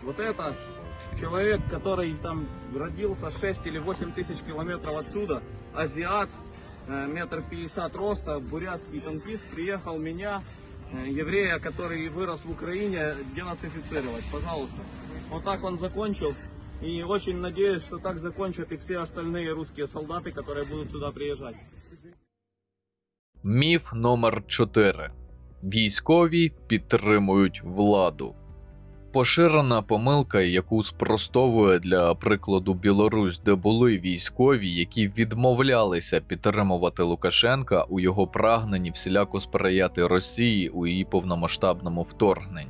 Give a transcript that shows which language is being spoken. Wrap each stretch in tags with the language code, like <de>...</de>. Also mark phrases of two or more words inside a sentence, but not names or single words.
<ru>Вот это человек, который там родился 6 или 8 тысяч километров отсюда, азиат, 1,50 м роста, бурятский танкист, приехал меня, еврея, который вырос в Украине, денацифицировать. Пожалуйста. Вот так он закончил. И очень надеюсь, что так закончат и все остальные русские солдаты, которые будут сюда приезжать.</ru> <uk>Міф номер 4. Військові підтримують владу. Поширена помилка, яку спростовує для прикладу Білорусь, де були військові, які відмовлялися підтримувати Лукашенка у його прагненні всіляко сприяти Росії у її повномасштабному вторгненні.</uk>